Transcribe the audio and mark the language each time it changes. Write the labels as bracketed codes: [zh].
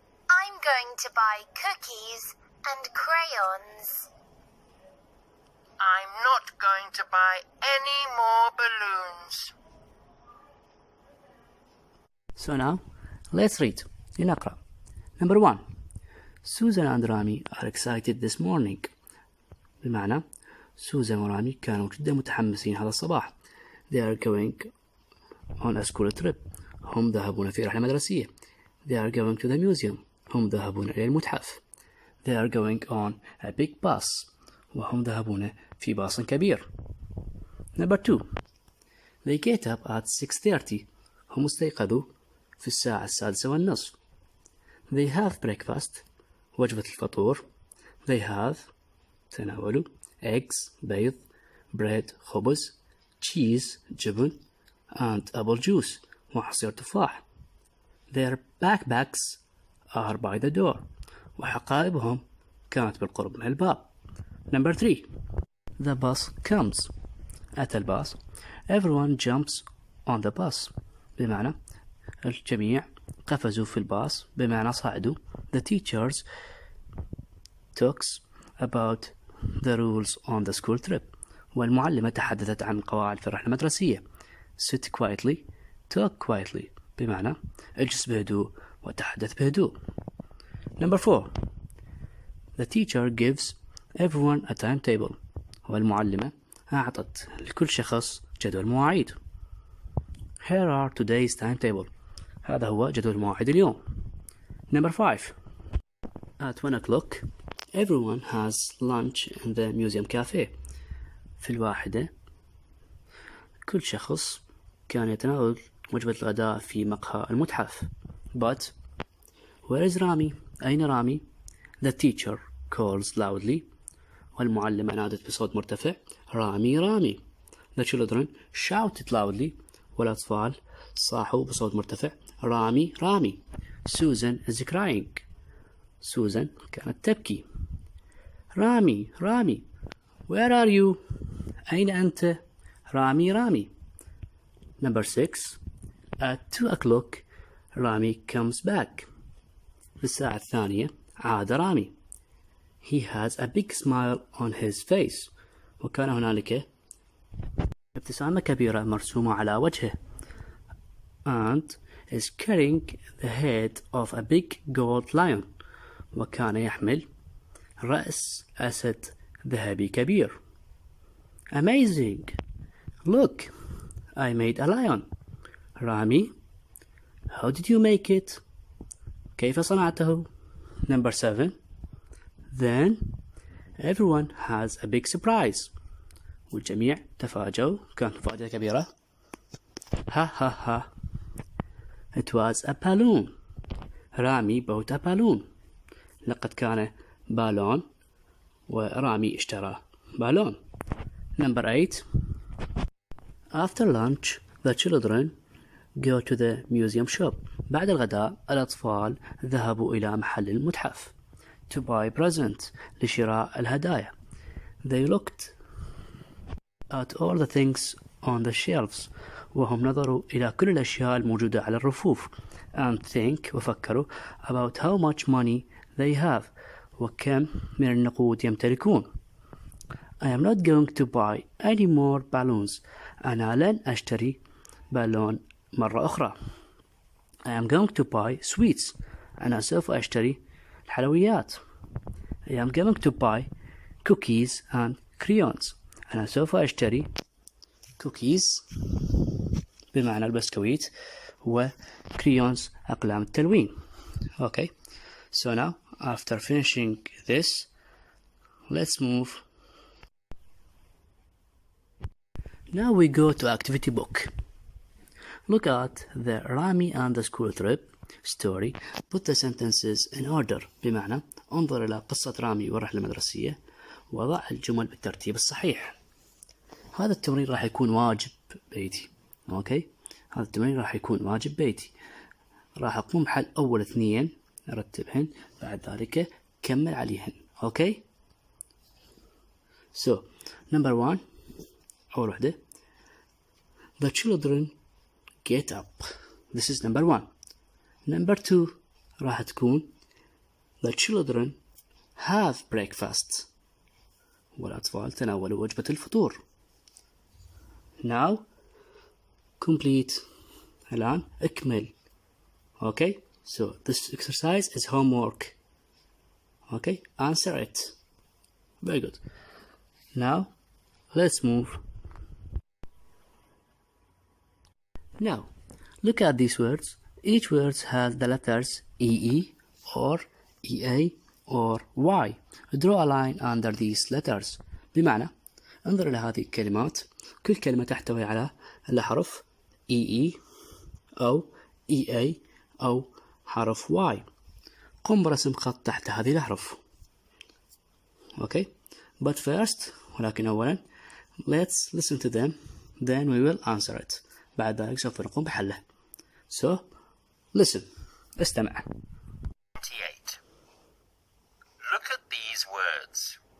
[en] I'm going to buy cookies and crayons. I'm not going to buy any more balloons. So now, let's read. [ar] لنقرأ. [en] Number 1. Susan and Rami are excited this morning. [ar] بمعنى سوزان ورامي كانوا جدا متحمسين هذا الصباح. [en] They are going on a school trip. [ar] هم ذهبون في رحلة مدرسية. [en] They are going to the museum. [ar] هم ذهبون إلى المتحف. [en] They are going on a big bus. [ar] وهم ذهبون في باص كبير. [en] Number 2. They get up at 6:30. [ar] هم استيقظوا في الساعة 6:30. [en] They have breakfast. [ar] وجبة الفطور. [en] They have [ar] تناولوا [en] eggs [ar] بيض [en] bread [ar] خبز [en] cheese [ar] جبن [en] and apple juice [ar] وعصير تفاح. [en] Their backpacks are by the door. [ar] وحقائبهم كانت بالقرب من الباب. [en] Number 3. The bus comes. [ar] أتى الباص. [en] Everyone jumps on the bus. [ar] بمعنى الجميع قفزوا في الباص، بمعنى صعدوا. [en] The teachers talks about the rules on the school trip. [ar] والمعلمة تحدثت عن القواعد في الرحلة المدرسية. [en] Sit quietly, talk quietly. [ar] بمعنى اجلس بهدوء وتحدث بهدوء. [en] Number 4. The teacher gives everyone a timetable. [ar] والمعلمة أعطت لكل شخص جدول مواعيد. [en] Here are today's timetable. [ar] هذا هو جدول مواعيد اليوم. [en] Number 5. At 1 o'clock, everyone has lunch in the museum cafe. [ar] في 1 كل شخص كان يتناول وجبة الغداء في مقهى المتحف. [en] But where is رامي؟ [ar] أين رامي؟ [en] The teacher calls loudly. [ar] والمعلمة نادت بصوت مرتفع. رامي رامي. [en] The children shouted loudly. [ar] والأطفال صاحوا بصوت مرتفع. رامي رامي. [en] Susan is crying. [ar] سوزان كانت تبكي. رامي رامي. [en] Where are you؟ [ar] أين أنت؟ رامي رامي. [en] Number 6. At 2 o'clock رامي comes back. [ar] في الساعة 2 عاد رامي. [en] He has a big smile on his face. [ar] وكان هنالك ابتسامة كبيرة مرسومة على وجهه. [en] And is carrying the head of a big gold lion. [ar] وكان يحمل رأس أسد ذهبي كبير. [en] Amazing! Look, I made a lion. رامي, how did you make it? [ar] كيف صنعته? [en] Number 7. Then everyone has a big surprise. [ar] والجميع تفاجؤوا. كانت مفاجأة كبيرة. Ha ha ha. [en] It was a balloon. رامي bought a balloon. [ar] لقد كان بالون ورامي اشترى بالون. [en] Number 8. After lunch, the children go to the museum shop. [ar] بعد الغداء الأطفال ذهبوا إلى محل المتحف. [en] To buy presents. [ar] لشراء الهدايا. [en] They looked at all the things on the shelves. [ar] وهم نظروا إلى كل الأشياء الموجودة على الرفوف. [en] And think [ar] وفكروا [en] about how much money they have. [ar] وكم من النقود يمتلكون. [en] I am not going to buy any more balloons. [ar] أنا لن أشتري بالون مرة أخرى. [en] I am going to buy sweets. [ar] أنا سوف أشتري الحلويات. [en] I am going to buy cookies and crayons. [ar] أنا سوف أشتري [en] cookies [ar] بمعنى البسكويت و [en] crayons [ar] أقلام التلوين. [en] Okay. So now after finishing this, let's move. Now we go to activity book. Look at the Rami and the school trip story. Put the sentences in order. [ar] بمعنى انظر إلى قصة رامي والرحلة المدرسية وضع الجمل بالترتيب الصحيح. هذا التمرين راح يكون واجب بيتي. اوكي، هذا التمرين راح يكون واجب بيتي. راح أقوم بحل أول 2 أرتبهن، بعد ذلك كمل عليهن. اوكي. [en] So number 1 [ar] أول وحدة. [en] The children get up. This is number 1. Number 2 [ar] راح تكون [en] The children have breakfast. [ar] والأطفال تناولوا وجبة الفطور. [en] Now complete. [ar] الآن اكمل. [en] Okay. So this exercise is homework. Okay. Answer it. Very good. Now let's move. Now look at these words. Each word has the letters EE or EA or Y. Draw a line under these letters. [ar] بمعنى انظر إلى هذه الكلمات. كل كلمة تحتوي على الحرف EE أو EA أو حرف Y. قم برسم خط تحت هذه الأحرف. [en] Okay. But first, [ar] ولكن أولا, [en] let's listen to them. Then we will answer it. [ar] بعد ذلك سوف نقوم بحله. [en] So, listen. [ar] استمع. [en] 28. Look at these words.